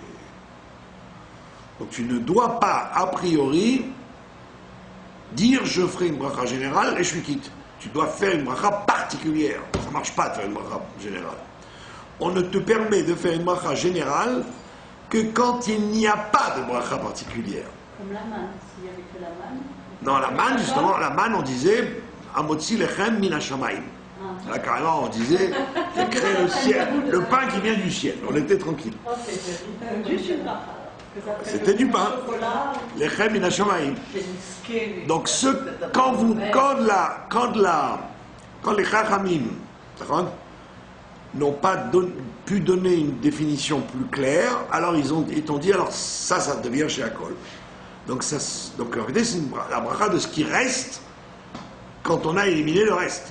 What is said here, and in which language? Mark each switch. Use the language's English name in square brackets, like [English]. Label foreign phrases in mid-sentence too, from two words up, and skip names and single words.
[French] Donc tu ne dois pas, a priori, dire je ferai une bracha générale et je suis quitte. Tu dois faire une bracha particulière. Ça ne marche pas de faire une bracha générale. On ne te permet de faire une bracha générale que quand il n'y a pas de bracha particulière. Comme la manne, s'il n'y avait que la manne. Non, la manne, justement, la manne, on disait [Hebrew] המוציא לחם מן השמים. [French] Là, carrément, on disait il crée le ciel, le pain qui vient du ciel. On était tranquille. Juste une bracha. C'était du pain. [Hebrew] לחם מן השמים. [French] Donc, quand les chachamim n'ont pas pu donner une définition plus claire, alors ils t'ont dit, alors ça devient chez Akol. Donc en réalité, c'est la bracha de ce qui reste quand on a éliminé le reste.